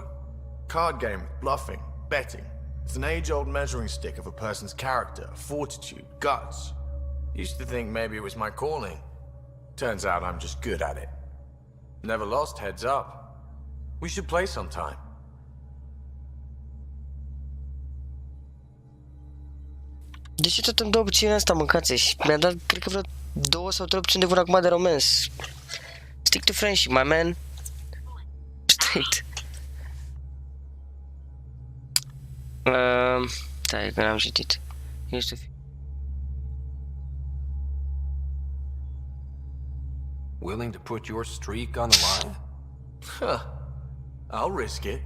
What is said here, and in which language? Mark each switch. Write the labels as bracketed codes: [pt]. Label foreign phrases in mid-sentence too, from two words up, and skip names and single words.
[en] Card game, bluffing, betting. It's an age-old measuring stick of a person's character, fortitude, guts. Used to think maybe it was my calling. Turns out I'm just good at it. Never lost heads up. We should play sometime. [ro] De ce tot îmi dau opțiunea asta, mâncați și mi-a dat, cred că vreo 2 sau 3 opțiuni de vor acum de romans. [en] Stick to friendship, my man. Straight. [ro] Stai, că n-am citit. Ești [en] Willing to put your streak on the line? Huh. I'll risk it.